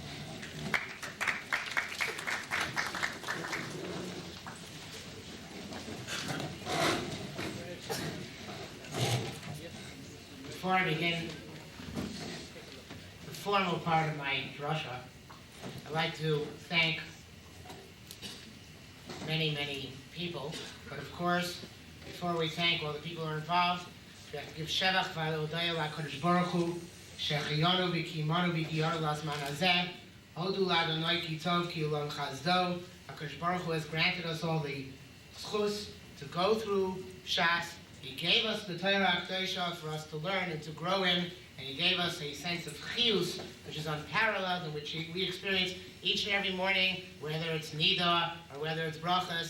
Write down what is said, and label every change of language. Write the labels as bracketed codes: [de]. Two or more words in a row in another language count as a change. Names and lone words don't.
[en] Before I begin the formal part of my drasha, I'd like to thank many people, but of course, before we thank all the people who are involved, we have to give [he] שבח והודיה להקדוש ברוך הוא, שהחיינו וקיימנו והגיענו לזמן הזה, הודו לאדני כי טוב כי לעולם חסדו. הקדוש ברוך הוא [en] has granted us all the schus to go through HaShas. He gave us the [he] תורה הקדוש [en] for us to learn and to grow in, and He gave us a sense of chiyus, which is unparalleled, in which we experience each and every morning, whether it's nida or whether it's brachas.